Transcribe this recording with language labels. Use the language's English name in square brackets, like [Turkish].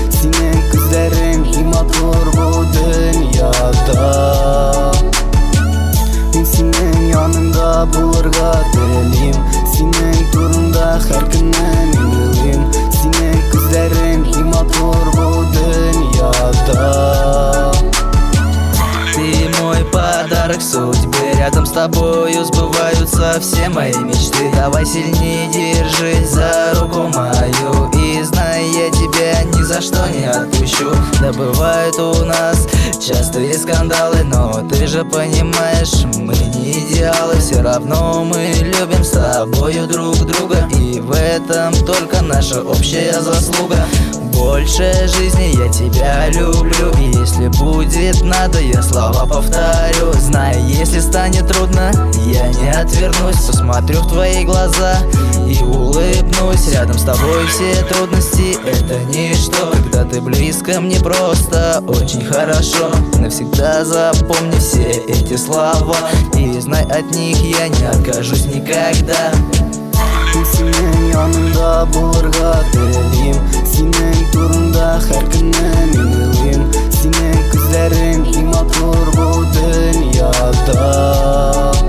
[Tatar] Синең күзләрең матур бу дөньяда. Мин синең яныңда булырга телим, синең турында һәр көнне мин уйлыйм. Синең күзләрең матур бу дөньяда. [Russian] Ты мой подарок судьбы, рядом с тобою сбываются все мои мечты. Давай сильнее держись за руку мою, и знай, я тебя ни за что не отпущу. Да бывают у нас частые скандалы, но ты же понимаешь, мы не идеалы. Все равно мы любим с тобою друг друга, и в этом только наша общая заслуга. Больше жизни я тебя люблю, и если будет надо, я слова повторю. Знай, если станет трудно, я не отвернусь. Посмотрю в твои глаза и улыбнусь. Рядом с тобой все трудности — это ничто. Когда ты близко, мне просто очень хорошо. Навсегда запомни все эти слова, и знай, от них я не откажусь никогда. [Tatar] Синең яныңда булырга телим, синең турында һәр көнне мин уйлыйм. Синең күзләрең матур бу дөньяда.